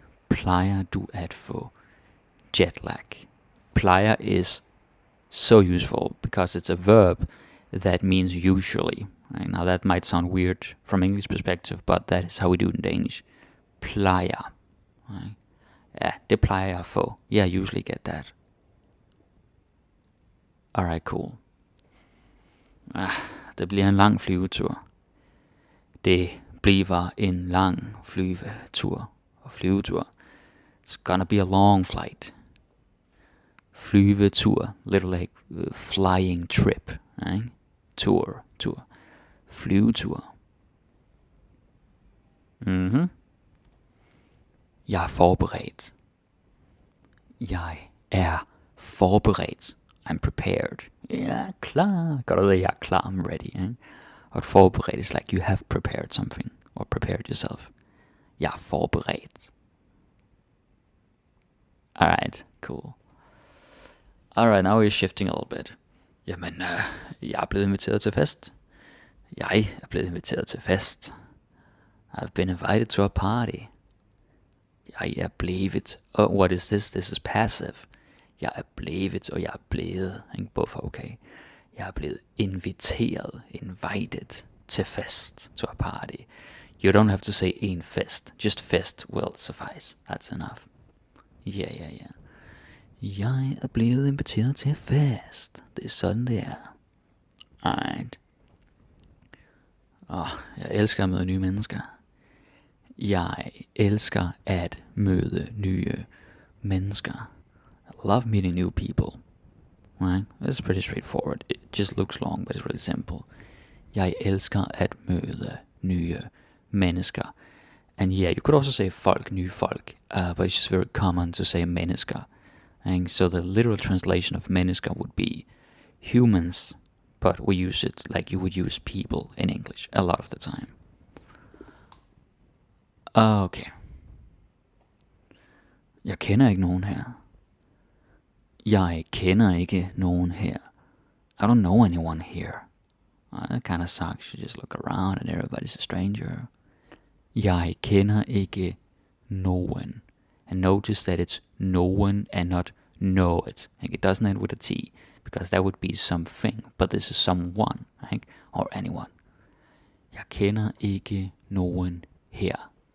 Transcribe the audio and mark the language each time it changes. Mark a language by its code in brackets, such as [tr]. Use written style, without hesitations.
[da] Plejer du at få jet lag? [en] Plejer is so useful because it's a verb that means usually. Right? Now that might sound weird from English perspective, but that is how we do it in Danish. Plejer. Right? Yeah, [da] det plejer jeg at få. [en] Yeah, I usually get that. Alright, cool. [da] Det bliver en lang flyvetur. Det bliver en lang flyvetur. Og flyvetur. [en] It's gonna be a long flight. Flyvetur. Little like flying trip. Right? Tour. Flyvetur. [da] Jeg er forberedt. Jeg er forberedt. [en] I'm prepared. [da] Yeah, klar. Godt at vide, jeg er klar. [en] I'm ready. [da] Eh? [en] Og forberedt is like you have prepared something. Or prepared yourself. [da] Jeg er forberedt. [en] Alright, cool. Alright, now we're shifting a little bit. [da] Jamen, jeg er blevet inviteret til fest. Jeg er blevet inviteret til fest. [en] I've been invited to a party. [da] Jeg er blevet. [en] Oh, what is this? This is passive. [da] Jeg er blevet, og jeg er blevet. [en] Both are okay. [da] Jeg er blevet inviteret, invited, til fest, to a party. [en] You don't have to say en fest. Just fest will suffice. That's enough. Yeah. [da] Jeg er blevet inviteret til fest. Det er sådan, det er. Alright. Jeg elsker at møde nye mennesker. Jeg elsker at møde nye mennesker. [en] I love meeting new people. Right? It's pretty straightforward. It just looks long, but it's really simple. [da] Jeg elsker at møde nye mennesker. [en] And yeah, you could also say folk, nye folk, but it's just very common to say mennesker. And so the literal translation of mennesker would be humans, but we use it like you would use people in English a lot of the time. Okay. [da] Jeg kender ikke nogen her. Jeg kender ikke nogen her. [en] I don't know anyone here. That kind of sucks. You just look around and everybody's a stranger. [da] Jeg kender ikke nogen. [en] And notice that it's no one and not know it. Like it doesn't end with a T, because that would be something, but this is someone, right? Or anyone. [da] Jeg kender ikke nogen her.